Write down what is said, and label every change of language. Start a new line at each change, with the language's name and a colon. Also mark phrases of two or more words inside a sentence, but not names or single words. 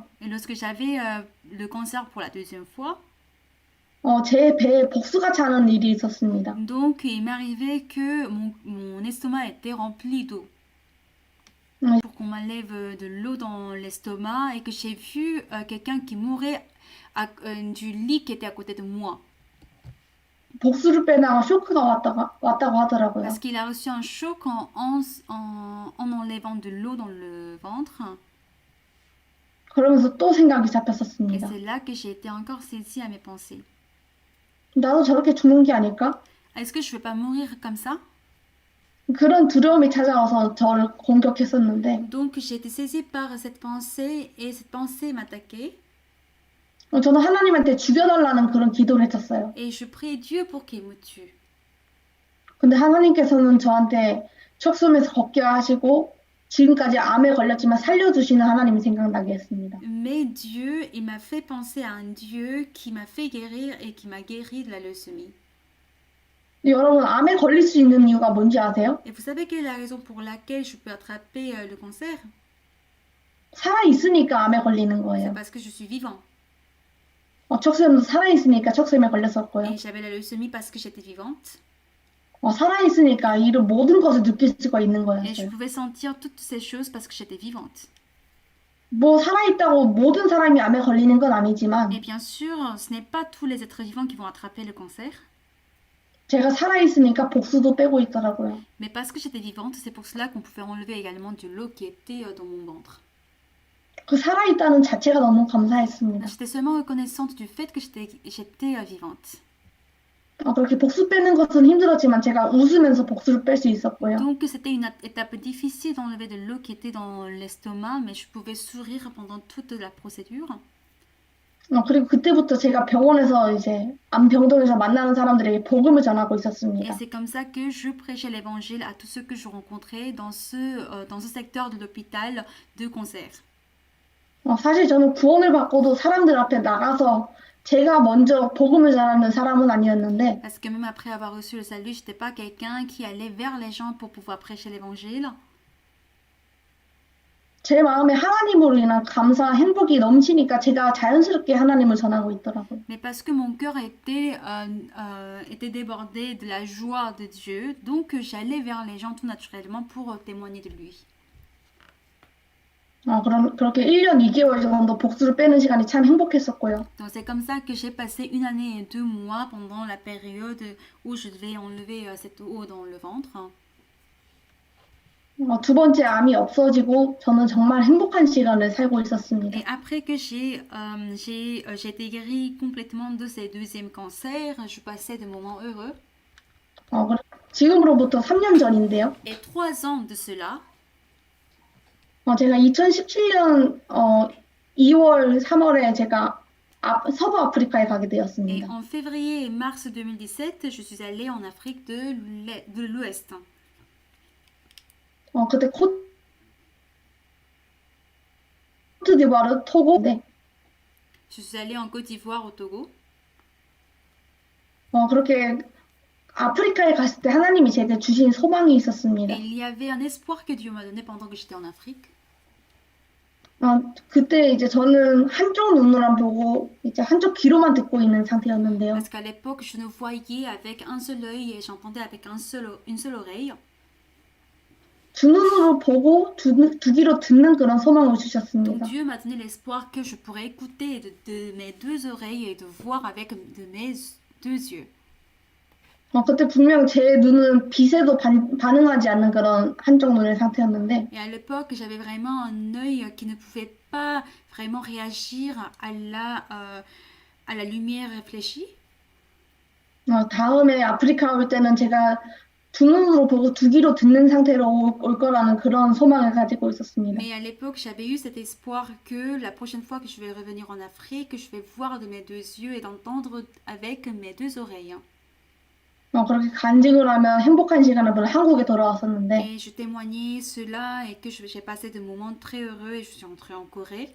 French: Et lorsque j'avais le cancer pour la deuxième fois,
Korean: 제 배에 복수가 차는 일이 있었습니다.
French: donc il m'arrivait que mon estomac était rempli d'eau. Pour qu'on m'enlève de l'eau dans l'estomac et que j'ai vu quelqu'un qui mourait du lit qui était à côté de moi.
Korean: 복수를 빼다가 쇼크가 왔다고 하더라고요.
French: Parce qu'il a reçu un choc en enlevant de l'eau dans le ventre.
Korean: 그러면서 또 생각이
French: Et
Korean: 잡혔었습니다.
French: c'est là que j'ai été encore saisie à mes pensées.
Korean: 나도 저렇게 죽는 게 아닐까?
French: Est-ce que je ne vais pas mourir comme ça?
Korean: 그런 두려움이 찾아와서 저를 공격했었는데
French: Donc j'ai été saisie par cette pensée et cette pensée m'attaquait.
Korean: 저는 하나님한테 죽여달라는 그런 기도를 했었어요.
French: Et je priais Dieu pour qu'il me tue.
Korean: 근데 하나님께서는 저한테 척수암에서 걷게 하시고 지금까지 암에 걸렸지만 살려주시는 하나님이 생각나게 했습니다.
French: Mais Dieu, il m'a fait penser à un Dieu qui m'a fait guérir et qui m'a guéri de la leucémie.
Korean: 여러분 암에 걸릴 수 있는 이유가 뭔지 아세요?
French: Et vous savez quelle est la raison pour laquelle je peux attraper le cancer?
Korean: 살아있으니까 암에 걸리는
French: C'est
Korean: 거예요.
French: parce que je suis vivant.
Korean: 척수암도 살아있으니까 척수암에 걸렸었고요.
French: Et j'avais la leucémie parce que j'étais vivante.
Korean: 살아있으니까 이런 모든 것을 느낄 수가 있는
French: Et je
Korean: 거였어요.
French: pouvais sentir toutes ces choses parce que j'étais vivante.
Korean: 뭐 살아있다고 모든 사람이 암에 걸리는 건 아니지만
French: Et bien sûr, ce n'est pas tous les êtres vivants qui vont attraper le cancer.
Korean: 제가 살아있으니까 복수도 빼고 있더라고요.
French: Mais parce que j'étais vivante, c'est pour cela qu'on pouvait enlever également de l'eau qui était dans mon ventre.
Korean: 그 살아있다는 자체가 너무 감사했습니다.
French: J'étais seulement reconnaissante du fait que j'étais vivante.
Korean: 그렇게 복수 빼는 것은 힘들었지만 제가 웃으면서 복수를 뺄 수 있었고요.
French: Donc c'était une étape difficile d'enlever de l'eau qui était dans l'estomac, mais je pouvais sourire pendant toute la procédure.
Korean: 그리고 그때부터 제가 병원에서 이제 암병동에서 만나는 사람들에게 복음을 전하고
French: Et
Korean: 있었습니다.
French: c'est comme ça que je prêchais l'évangile à tous ceux que je rencontrais dans ce secteur de l'hôpital de cancer.
Korean: 사실 저는 구원을 받고도 사람들 앞에 나가서 제가 먼저 복음을 전하는 사람은 아니었는데,
French: Parce que même après avoir reçu le salut, je n'étais pas quelqu'un qui allait vers les gens pour pouvoir prêcher l'évangile.
Korean: 제 마음에 하나님으로 인한 감사와 행복이 넘치니까 제가 자연스럽게 하나님을 전하고 있더라고요.
French: Mais parce que mon cœur était débordé de la joie de Dieu, donc j'allais vers les gens tout naturellement pour témoigner de lui.
Korean: 그렇게 1년 2개월 정도 복수를 빼는 시간이 참 행복했었고요.
French: Donc c'est comme ça que j'ai passé 1 année et 2 mois pendant la période où je devais enlever cette eau dans le ventre.
Korean: 두 번째 암이 없어지고 저는 정말 행복한 시간을 살고 있었습니다.
French: Et après que j'ai été guérie complètement de ces deuxièmes cancers, je passais de moments heureux.
Korean: 지금으로부터 3년 전인데요.
French: Et 3 ans de cela,
Korean: 제가 2017년 2월, 3월에 제가 서부 아프리카에 가게
French: et
Korean: 되었습니다.
French: en février et mars 2017, je suis allée en Afrique de l'Ouest.
Korean: 그때 코트디부아르, 토고, 네.
French: Je suis allée en Côte d'Ivoire, au Togo.
Korean: 그렇게 아프리카에 갔을 때 하나님이 제게 주신 소망이 있었습니다.
French: Et il y avait un espoir que Dieu m'a donné pendant que j'étais en Afrique.
Korean: 그때 이제 저는 한쪽 눈으로만 보고 이제 한쪽 귀로만 듣고 있는 상태였는데요.
French: Parce qu'à l'époque, je ne voyais avec un seul œil et j'entendais avec une seule oreille.
Korean: 두 눈으로 보고 두 귀로 듣는 그런 소망을
French: Donc
Korean: 주셨습니다.
French: Dieu m'a donné l'espoir que je pourrais écouter de mes 2 oreilles et de voir avec de mes 2 yeux.
Korean: 그때 분명 제 눈은 빛에도 반응하지 않는 그런 한쪽 눈의 상태였는데,
French: Et à l'époque, j'avais vraiment un œil qui ne pouvait pas vraiment réagir à la lumière réfléchie.
Korean: 다음에 아프리카 올 때는 제가 두 눈으로 보고 두 귀로 듣는 상태로 올 거라는 그런 소망을 가지고 있었습니다.
French: Mais à l'époque, j'avais eu cet espoir que la prochaine fois que je vais revenir en Afrique, je vais voir de mes 2 yeux et d'entendre avec mes 2 oreilles.
Korean: 그렇게 간증을 하면 행복한 시간을 보내 한국에 돌아왔었는데,
French: Et je témoignais cela et que j'ai passé de moments très heureux et je suis rentrée en Corée.